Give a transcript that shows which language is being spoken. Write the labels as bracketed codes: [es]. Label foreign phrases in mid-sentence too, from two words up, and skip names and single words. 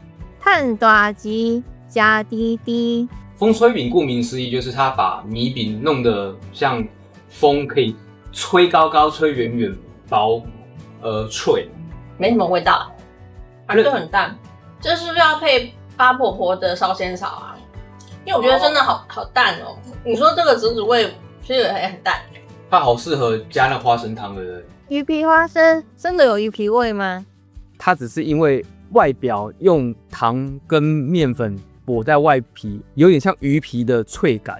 [zh] 碳大雞加滴滴。風吹餅顧名思義就是它把米餅弄得像風可以吹高高、吹遠遠、薄而脆，沒什麼味道，就很淡。這是不是要配八婆婆的燒仙草啊？因為我覺得真的好淡哦。你說這個梔味其實也很淡，它好適合加那花生湯的。魚皮花生真的有魚皮味嗎？它只是因為外表用糖跟麵粉裹在外皮，有點像魚皮的脆感。